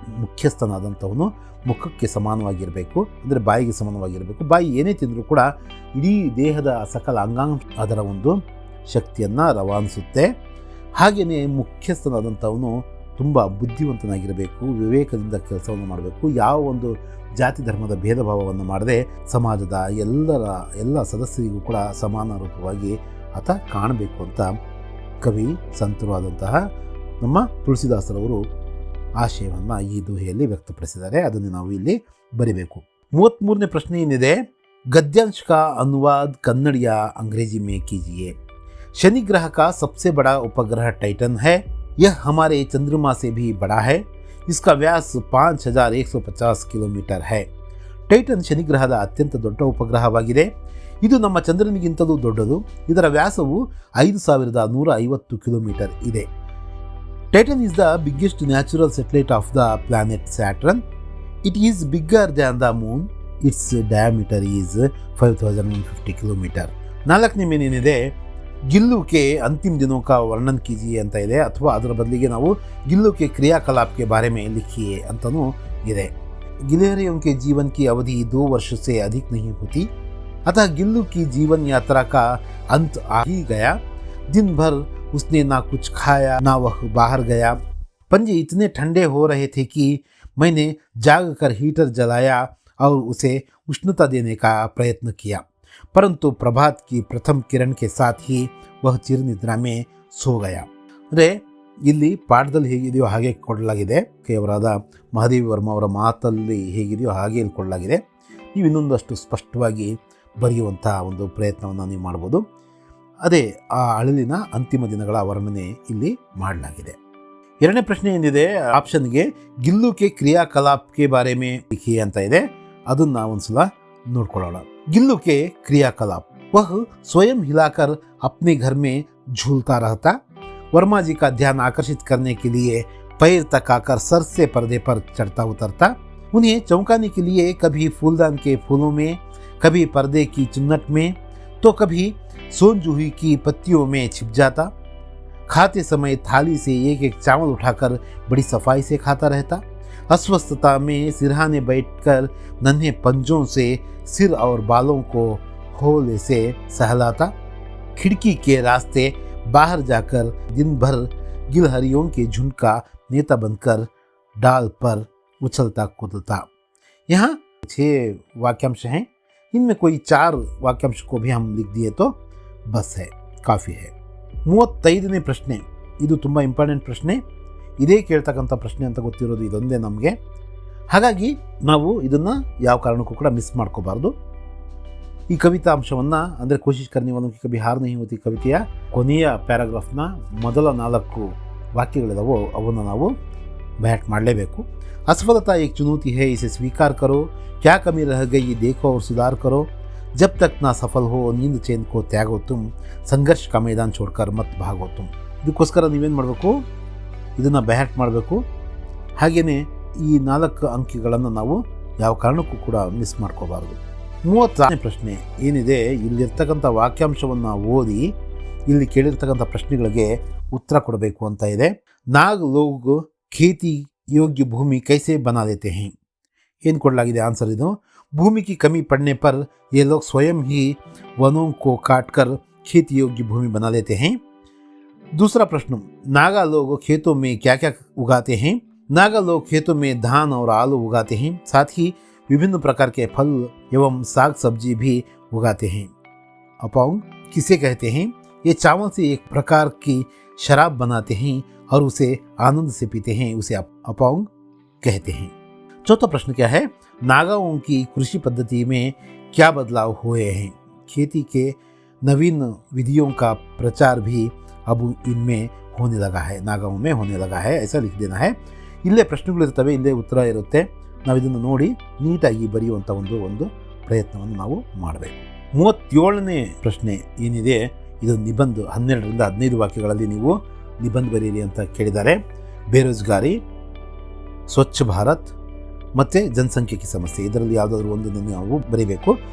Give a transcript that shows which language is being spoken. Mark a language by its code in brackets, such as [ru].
[kn] ಮುಖ್ಯಸ್ಥನಾದಂಥವನು ಮುಖಕ್ಕೆ ಸಮಾನವಾಗಿರಬೇಕು, ಅಂದರೆ ಬಾಯಿಗೆ ಸಮಾನವಾಗಿರಬೇಕು। ಬಾಯಿ ಏನೇ ತಿಂದರೂ ಕೂಡ ಇಡೀ ದೇಹದ ಸಕಲ ಅಂಗಾಂಗ ಅದರ ಒಂದು ಶಕ್ತಿಯನ್ನು ರವಾನಿಸುತ್ತೆ। ಹಾಗೆಯೇ ಮುಖ್ಯಸ್ಥನಾದಂಥವನು ತುಂಬ ಬುದ್ಧಿವಂತನಾಗಿರಬೇಕು, ವಿವೇಕದಿಂದ ಕೆಲಸವನ್ನು ಮಾಡಬೇಕು, ಯಾವ ಒಂದು ಜಾತಿ ಧರ್ಮದ ಭೇದ ಭಾವವನ್ನು ಮಾಡದೆ ಸಮಾಜದ ಎಲ್ಲ ಸದಸ್ಯರಿಗೂ ಕೂಡ ಸಮಾನ ರೂಪವಾಗಿ ಆತ ಕಾಣಬೇಕು ಅಂತ ಕವಿ ಸಂತರು ಆದಂತಹ ನಮ್ಮ ತುಳಸಿದಾಸರವರು ಆಶಯವನ್ನು ಈ ದೋಹೆಯಲ್ಲಿ ವ್ಯಕ್ತಪಡಿಸಿದ್ದಾರೆ। ಅದನ್ನು ನಾವು ಇಲ್ಲಿ ಬರಿಬೇಕು। 33ನೇ ಪ್ರಶ್ನೆ ಏನಿದೆ, [hi] गद्यांश का अनुवाद कन्नड़ या अंग्रेजी में कीजिए। शनि ग्रह का सबसे बड़ा उपग्रह टाइटन है। यह हमारे चंद्रमा से भी बड़ा है। इसका व्यास 5150 ಕಿಲೋಮೀಟರ್ है। [kn] ಟೈಟನ್ ಶನಿ ಗ್ರಹದ ಅತ್ಯಂತ ದೊಡ್ಡ ಉಪಗ್ರಹವಾಗಿದೆ। ಇದು ನಮ್ಮ ಚಂದ್ರನಿಗಿಂತಲೂ ದೊಡ್ಡದು। ಇದರ ವ್ಯಾಸವು 5150 ಕಿಲೋಮೀಟರ್ ಇದೆ। [en] Titan is the biggest natural satellite of the planet Saturn. It is bigger than the moon. Its diameter is 5150 kilometre. [kn] 4ನೇ ಮೇನೇನಿದೆ, [hi] गिल्लू के अंतिम दिनों का वर्णन कीजिए [kn] ಅಂತ ಇದೆ, ಅಥವಾ ಅದರ ಬದಲಿಗೆ ನಾವು [hi] गिल्लू के क्रियाकलाप के बारे में लिखिए [kn] ಅಂತನೂ ಇದೆ। [hi] गिलहरियों के जीवन की अवधि 2 वर्ष से अधिक नहीं होती, अतः गिल्लू की जीवन यात्रा का अंत आ ही गया। दिन भर उसने ना कुछ खाया ना वह बाहर गया। पंजे इतने ठंडे हो रहे थे कि मैंने जाग कर हीटर जलाया और उसे उष्णता देने का प्रयत्न किया, परंतु प्रभात की प्रथम किरण के साथ ही वह चिरनिद्रा में सो गया. [kn] ಅಂದರೆ ಇಲ್ಲಿ ಪಾಠದಲ್ಲಿ ಹೇಗಿದೆಯೋ ಹಾಗೆ ಕೊಡಲಾಗಿದೆ. ಕೇವರಾದ ಮಹಾದೇವಿ ವರ್ಮ ಅವರ ಮಾತಲ್ಲಿ ಹೇಗಿದೆಯೋ ಹಾಗೆ ಇಲ್ಲಿ ಕೊಡಲಾಗಿದೆ. ನೀವು ಇನ್ನೊಂದಷ್ಟು ಸ್ಪಷ್ಟವಾಗಿ ಬರೆಯುವಂಥ ಒಂದು ಪ್ರಯತ್ನವನ್ನು ನೀವು ಮಾಡ್ಬೋದು. ಅದೇ ಆ ಅಳಲಿನ ಅಂತಿಮ ದಿನಗಳ ವರ್ಣನೆ ಇಲ್ಲಿ ಮಾಡಲಾಗಿದೆ. ಎರಡನೇ ಪ್ರಶ್ನೆ ಏನಿದೆ ಆಪ್ಷನ್ಗೆ [hi] ಗಿಲ್ಲು ಕೆ ಕ್ರಿಯಾಕಲಾಪ್ಗೆ ಬಾರೆ ಮೇ ಲಿಖಿ [kn] ಅಂತ ಇದೆ. ಅದನ್ನು ನಾವು ಒಂದ್ಸಲ ನೋಡ್ಕೊಳ್ಳೋಣ. [hi] ಗಿಲ್ಲು ಕೆ ಕ್ರಿಯಾಕಲಾಪ್ वह स्वयं हिलाकर अपने घर में झूलता रहता. वर्मा जी का ध्यान आकर्षित करने के लिए पैर तक आकर सर से पर्दे पर चढ़ता उतरता. उन्हें चौंकाने के लिए कभी फूलदान के फूलों में, कभी पर्दे की चुन्नट में, तो कभी सोनजूही की पत्तियों में छिप जाता. खाते समय थाली से एक एक चावल उठाकर बड़ी सफाई से खाता रहता. अस्वस्थता में सिरहाने बैठकर नन्हे पंजों से सिर और बालों को होले से सहलाता. खिड़की के रास्ते बाहर जाकर दिन भर गिलहरियों के झुंड का नेता बनकर डाल पर उछलता कूदता. यहाँ 6 वाक्यांश हैं. इनमें कोई 4 वाक्यांश को भी हम लिख दिए तो बस है, काफ़ी है. [kn] 35ನೇ ಪ್ರಶ್ನೆ, ಇದು ತುಂಬ ಇಂಪಾರ್ಟೆಂಟ್ ಪ್ರಶ್ನೆ. ಇದೇ ಕೇಳ್ತಕ್ಕಂಥ ಪ್ರಶ್ನೆ ಅಂತ ಗೊತ್ತಿರೋದು ಇದೊಂದೇ ನಮಗೆ. ಹಾಗಾಗಿ ನಾವು ಇದನ್ನು ಯಾವ ಕಾರಣಕ್ಕೂ ಕೂಡ ಮಿಸ್ ಮಾಡ್ಕೋಬಾರ್ದು. ಈ ಕವಿತಾ ಅಂಶವನ್ನು ಅಂದರೆ [hi] ಕೋಶಿಶ್ ಕರ್ನಿ ವಾಲೋಂ ಕಿ ಕಭಿ ಹಾರ್ ನಹೀ ಹೋತಿ [kn] ಕವಿತೆಯ ಕೊನೆಯ ಪ್ಯಾರಾಗ್ರಾಫ್ನ ಮೊದಲ 4 ವಾಕ್ಯಗಳಿದಾವೋ ಅವನ್ನು ನಾವು ಬ್ಯಾಟ್ ಮಾಡಲೇಬೇಕು. [hi] असफलता एक चुनौती है, इसे स्वीकार करो. क्या कमी रह गई देखो और सुधार करो. जब तक ना सफल हो नींद चैन को त्यागो तुम. संघर्ष का मैदान छोड़कर मत भागो तुम. [kn] ಇದಕ್ಕೋಸ್ಕರ ನೀವೇನು ಮಾಡಬೇಕು, ಇದನ್ನು ಬ್ಯಾಟ್ ಮಾಡಬೇಕು. ಹಾಗೆಯೇ ಈ 4 ಅಂಕಿಗಳನ್ನು ನಾವು ಯಾವ ಕಾರಣಕ್ಕೂ ಕೂಡ ಮಿಸ್ ಮಾಡ್ಕೋಬಾರ್ದು. 36ನೇ ಪ್ರಶ್ನೆ ಏನಿದೆ, ಇಲ್ಲಿರ್ತಕ್ಕಂಥ ವಾಕ್ಯಾಂಶವನ್ನು ಓದಿ ಇಲ್ಲಿ ಕೇಳಿರ್ತಕ್ಕಂಥ ಪ್ರಶ್ನೆಗಳಿಗೆ ಉತ್ತರ ಕೊಡಬೇಕು ಅಂತ ಇದೆ. [hi] ನಾಗ್ ಲೋಗ್ ಖೇತಿ योग्य भूमि कैसे बना देते हैं. [kn] ಏನು ಕೊಡಲಾಗಿದೆ ಆನ್ಸರ್ ಇದು. [hi] भूमि की कमी पड़ने पर ये लोग स्वयं ही वनों को काटकर खेती योग्य भूमि बना लेते हैं. दूसरा प्रश्न, नागा लोग खेतों में क्या क्या उगाते हैं. नागा लोग खेतों में धान और आलू उगाते हैं, साथ ही विभिन्न प्रकार के फल एवं साग सब्जी भी उगाते हैं. अपाउंग किसे कहते हैं. ये चावल से एक प्रकार की शराब बनाते हैं और उसे आनंद से पीते हैं, उसे अपाउंग कहते हैं. चौथा प्रश्न क्या है, नागाओं की कृषि पद्धति में क्या बदलाव हुए हैं. खेती के नवीन विधियों का प्रचार भी अब इनमें होने लगा है, नागाओं में होने लगा है, ऐसा लिख देना है. [kn] ಇಲ್ಲೇ ಪ್ರಶ್ನೆಗಳಿರ್ತವೆ, ಇಲ್ಲೇ ಉತ್ತರ ಇರುತ್ತೆ. ನಾವು ಇದನ್ನು ನೋಡಿ ನೀಟಾಗಿ ಬರೆಯುವಂಥ ಒಂದು ಪ್ರಯತ್ನವನ್ನು ನಾವು ಮಾಡಬೇಕು. 37ನೇ ಪ್ರಶ್ನೆ ಏನಿದೆ ಇದು ನಿಬಂಧ 12ರಿಂದ 15 ವಾಕ್ಯಗಳಲ್ಲಿ ನೀವು ನಿಬಂಧ ಬರೀರಿ ಅಂತ ಕೇಳಿದ್ದಾರೆ. ಬೇರೋಜ್ಗಾರಿ, ಸ್ವಚ್ಛ ಭಾರತ್ ಮತ್ತು ಜನಸಂಖ್ಯೆಗೆ ಸಮಸ್ಯೆ, ಇದರಲ್ಲಿ ಯಾವುದಾದ್ರೂ ಒಂದನ್ನು ನಾವು ಬರೀಬೇಕು.